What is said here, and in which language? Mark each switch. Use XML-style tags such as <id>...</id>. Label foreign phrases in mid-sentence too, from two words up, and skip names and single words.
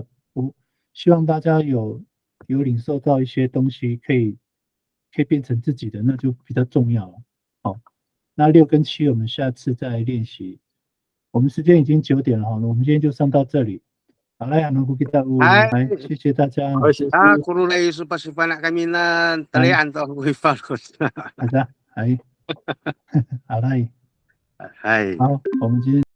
<zh>我希望大家有领受到一些东西，可以变成自己的，那就比较重要了。好，那6跟7我们下次再练习。我们时间已经9点了哈，那我们今天就上到这里。好来，能够给大家哎，来，谢谢大家。好，谢谢。</zh> <ami>guru na Yesus pasipanak kami na talian to ko ifalkos.</ami> <zh>大家，哎，好来，哎。好，我们今天。</zh>